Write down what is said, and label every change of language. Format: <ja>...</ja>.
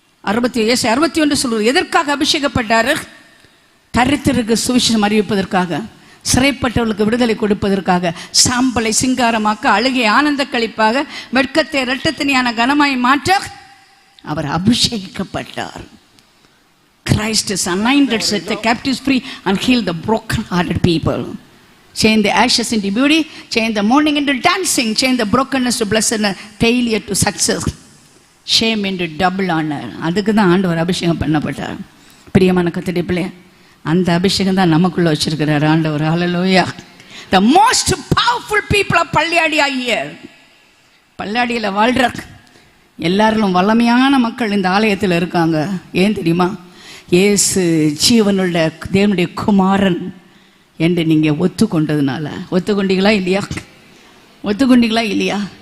<ta>61 சொல்லுவது எதற்காக அபிஷேகப்பட்டாரு? தரித்திற்கு சுவிசேஷம் அறிவிப்பதற்காக, சிறைப்பட்டவர்களுக்கு விடுதலை கொடுப்பதற்காக, சாம்பலை சிங்காரமாக்க, அழுகை ஆனந்த கழிப்பாக, வெட்கத்தை இரட்டத்தினியான கனமாய் மாற்ற அவர் அபிஷேகிக்கப்பட்டார்.</ta> <en>Christ is anointed, set the captives free and heal the broken hearted people. Change the ashes into beauty, change the mourning into dancing, change the brokenness to blessedness, failure to success, shame into double honor.</en> <ta>அதுக்கு தான் ஆண்டவர் அபிஷேகம் பண்ணப்பட்டார். பிரியமான கர்த்தருடைய பிள்ளையே, அந்த அபிஷேகம் தான் நமக்குள்ள வச்சிருக்கிறார் ஆண்டவர். ஹல்லேலூயா.</ta> <en>The most powerful people of Palliyadi are here.</en> <ta>பள்ளியாடியில் வாழ்ற எல்லாரும் வல்லமையான மக்கள் இந்த ஆலயத்தில் இருக்காங்க. ஏன் தெரியுமா? இயேசு ஜீவனுள்ள தேவனுடைய குமாரன் என்று நீங்கள் ஒத்துக்கொண்டதுனால. ஒத்துக்கொண்டீங்களா இல்லையா? ஒத்துக்கொண்டீங்களா இல்லையா?</ta>